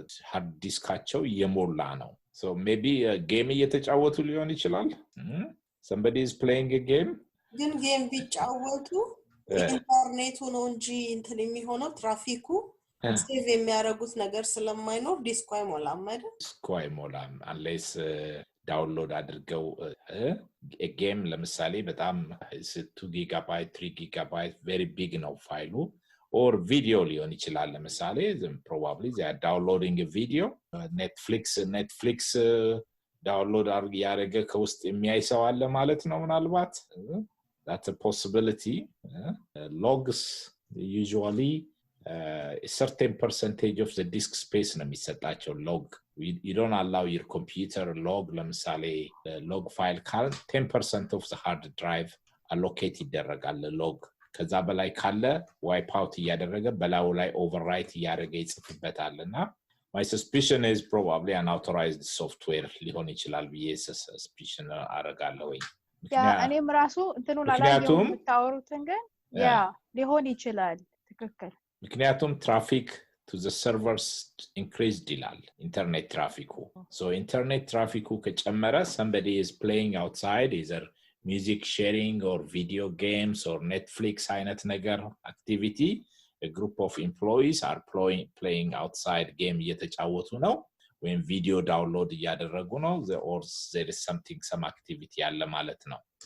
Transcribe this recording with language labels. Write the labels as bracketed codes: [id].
[en] hard diskቸው [am] እየሞላ ነው [en] so maybe a game [am] እየተጫወቱ ሊሆን ይችላል [en] somebody is playing a game [am] ግን ጌም ቢጫወቱ ኢንተርኔቱ ነው እንጂ እንትን የሚሆነው ትራፊኩ ሴቭ የሚያደርጉት ነገር ስለማይኖር ዲስኩ አይሞላም አይደል ዲስኩ አይሞላም unless ዳውንሎድ አድርገው ጌም ለምሳሌ በጣም 2 ጊጋባይት 3 ጊጋባይት very big ነው ፋይሉ or video ሊሆን ይችላል ለምሳሌ [en] probably they are downloading a video [am] Netflix download ያደረገ ከውስጥ የሚያይሰው አለ ማለት ነው ምናልባት [en] that's a possibility [am] logs usually [en] a certain percentage of the disk space ነው የሚሰጣቸው log you don't allow your computer log ለምሳሌ log file ካለ 10% of the hard drive allocate ይደረጋል log ከዛ በላይ ካለ wipe out ያደረገ በላው ላይ overwrite ያደረገ ይጽፍበታልና my suspicion is probably unauthorized software [am] ሊሆን ይችላል ብዬ suspicion አረጋለሁ ያ እኔም ራሱ እንትኑን አላየሁም ታወሩትን ግን ያ ሊሆን ይችላል ትክክል [en] ምክንያቱም traffic to the servers increased ይላል internet traffic so internet traffic ከጨመረ somebody is playing outside either music sharing or video games or Netflix አይነት ነገር activity a group of employees are playing outside game [am] እየተጫወቱ ነው ወይም ቪዲዮ ዳውንሎድ እያደረጉ ነው [en] or there is some activity ያለ ማለት ነው